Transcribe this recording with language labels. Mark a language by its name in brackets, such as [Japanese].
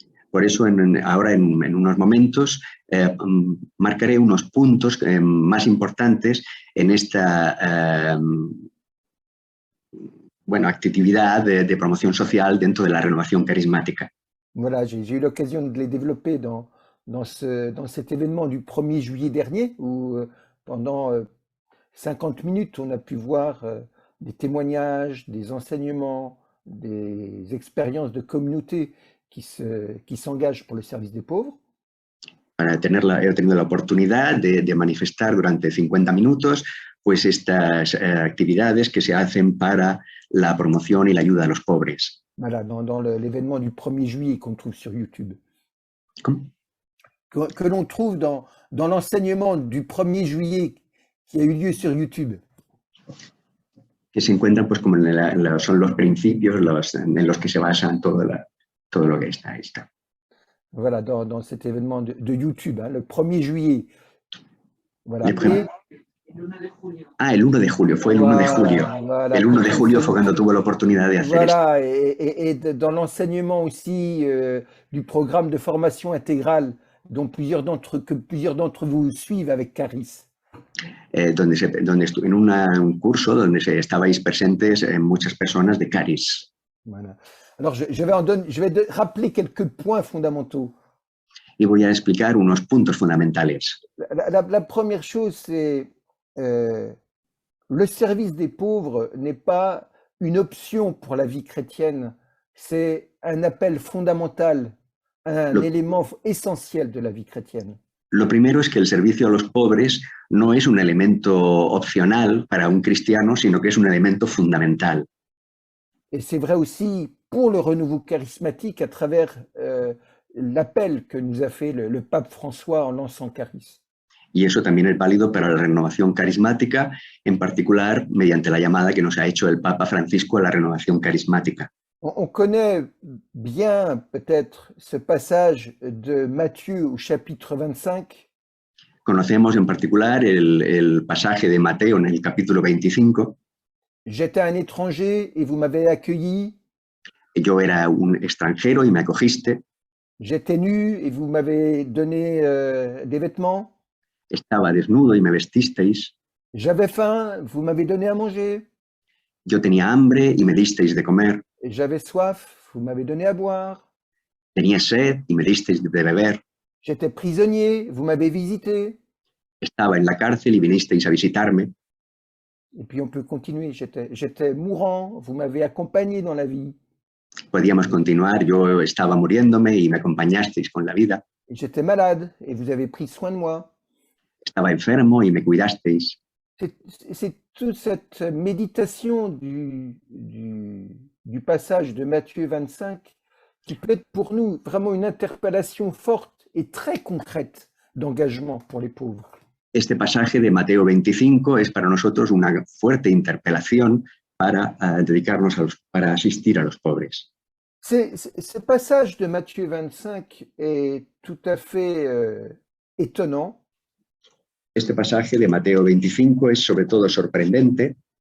[Spanish] Por eso ahora en unos momentos marcaré unos puntos más importantes en esta actividad de promoción social dentro de la renovación carismática. [French] Voilà, j'ai eu l'occasion de les développer dans cet événement du 1er juillet dernier, où pendant 50 minutes, on a pu voir des témoignages, des enseignements, des expériences de communauté qui s'engagent pour le service des pauvres. [Spanish] He tenido la oportunidad de manifestar durante 50 minutos pues estas actividades que se hacen para la promoción y la ayuda a los pobres. [French] Voilà, dans l'événement du 1er juillet qu'on trouve sur YouTube. [Spanish] ¿Cómo? [French] Que l'on trouve dans l'enseignement du 1er juillet qui a eu lieu sur YouTube. [Spanish] Que se encuentran pues como son los principios en los que se basan todo lo que está. [French] Voilà, dans cet événement de YouTube, hein, le 1er juillet. Voilà. [Spanish] El 1 de julio, fue el 1 de julio. [French] Voilà, [Spanish] el 1 de julio fue cuando tuvo la oportunidad de hacer esto. [French] Voilà, et dans l'enseignement aussi du programme de formation intégrale dont plusieurs d'entre vous suivent avec Caris. [Spanish] En un curso donde estabais presentes muchas personas de Caris. [French] Voilà. Alors, je vais rappeler quelques points fondamentaux. [Spanish] Y voy a explicar unos puntos fundamentales. [French] La première chose, c'est le service des pauvres n'est pas une option pour la vie chrétienne, c'est un appel fondamental, un élément essentiel de la vie chrétienne. [Spanish] Lo primero es que el servicio a los pobres no es un elemento opcional para un cristiano, sino que es un elemento fundamental. [French] Et c'est vrai aussi pour le renouveau charismatique à travers l'appel que nous a fait le pape François en lançant Caris. [Spanish] Y eso también es válido para la renovación carismática, en particular mediante la llamada que nos ha hecho el Papa Francisco a la renovación carismática. [French] On connaît bien peut-être ce passage de Matthieu au chapitre 25. [Spanish] Conocemos en particular el pasaje de Mateo en el capítulo 25. [French] J'étais un étranger et vous m'avez accueilli. [Spanish] Yo era un extranjero y me acogiste. [French] J'étais nu et vous m'avez donné des vêtements. [Spanish] Estaba desnudo y me vestisteis. [French] J'avais faim, vous m'avez donné à manger. [Spanish] Yo tenía hambre y me disteis de comer. [French] J'avais soif, vous m'avez donné à boire. [Spanish] Tenía sed y me disteis de beber. [French] J'étais prisonnier, vous m'avez visité. [Spanish] Estaba en la cárcel y vinisteis a visitarme. [French] Et puis on peut continuer. J'étais mourant, vous m'avez accompagné dans la vie. [Spanish] Podíamos continuar, yo estaba muriéndome y me acompañasteis con la vida. [French] J'étais malade et vous avez pris soin de moi. [Spanish] Estaba enfermo y me cuidasteis. [French] C'est toute cette méditation du passage de Matthieu 25 qui peut être pour nous vraiment une interpellation forte et très concrète d'engagement pour les pauvres. [Spanish] Este pasaje de Mateo 25 es para nosotros una fuerte interpelación para dedicarnos para asistir a los pobres. [French] Ce passage de Matthieu 25 est tout à fait étonnant. [Spanish] Este pasaje de Mateo 25 es sobre todo sorprendente.